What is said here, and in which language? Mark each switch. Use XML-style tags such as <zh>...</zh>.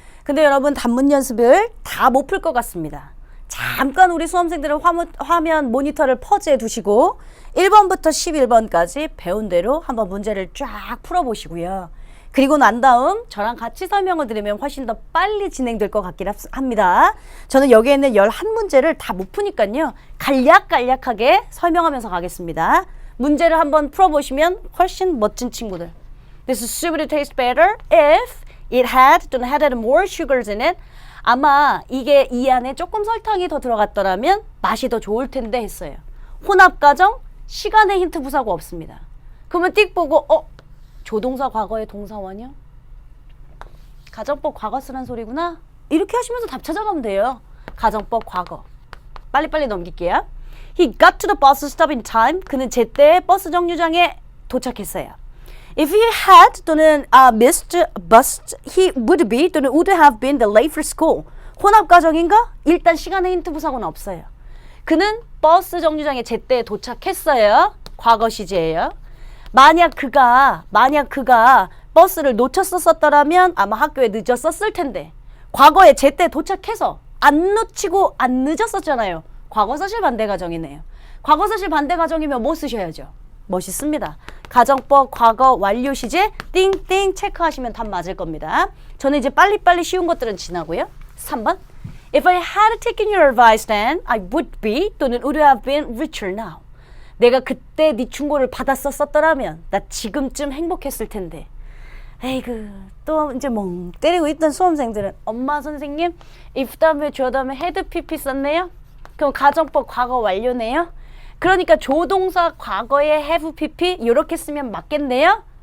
<ko>근데 여러분 단문 연습을 다 못 풀 것 같습니다. 잠깐 우리 수험생들은 화면 모니터를 퍼즈해 두시고 1번부터 11번까지 배운 대로 한번 문제를 쫙 풀어보시고요. 그리고 난 다음 저랑 같이 설명을 드리면 훨씬 더 빨리 진행될 것 같긴 합니다. 저는 여기에 있는 11문제를 다 못 푸니까요. 간략하게 설명하면서 가겠습니다. 문제를 한번 풀어보시면 훨씬 멋진 친구들.</ko> <en>This soup would taste better if it had more sugars in it.</en> <ko>아마 이게 이 안에 조금 설탕이 더 들어갔더라면 맛이 더 좋을 텐데 했어요. 혼합가정, 시간의 힌트 부사가 없습니다. 그러면 띡 보고 조동사 과거의 동사원이요? 가정법 과거 쓰란 소리구나? 이렇게 하시면서 답 찾아가면 돼요. 가정법 과거. 빨리빨리 넘길게요.</ko> <en>He got to the bus stop in time.</en> <ko>그는 제때 버스 정류장에 도착했어요.</ko> <en>If he had</en> <ko>또는</ko> <en>missed bus, he would be 또는 would have been late for school.</en> <ko>혼합가정인가? 일단 시간의 힌트 부사고는 없어요. 그는 버스 정류장에 제때 도착했어요. 과거 시제예요. 만약 그가 버스를 놓쳤었더라면 아마 학교에 늦었었을 텐데 과거에 제때 도착해서 안 놓치고 안 늦었었잖아요. 과거사실 반대 가정이네요. 과거사실 반대 가정이면 뭐 쓰셔야죠? 멋있습니다. 가정법 과거 완료 시제 띵띵 체크하시면 답 맞을 겁니다. 저는 이제 빨리빨리 쉬운 것들은 지나고요.</ko> <en>3번 If I had taken your advice then I would be</en> <ko>또는</ko> <en>would have been richer now.</en> <ko>내가 그때 네 충고를 받았었더라면 나 지금쯤 행복했을 텐데. 에이그 또 이제 멍 때리고 있던 수험생들은 엄마 선생님 if 다음에 줘 다음에 had pp 썼네요. 그럼 가정법 과거 완료네요. 그러니까 조동사 과거에 have pp 이렇게 쓰면 맞겠네요.</ko>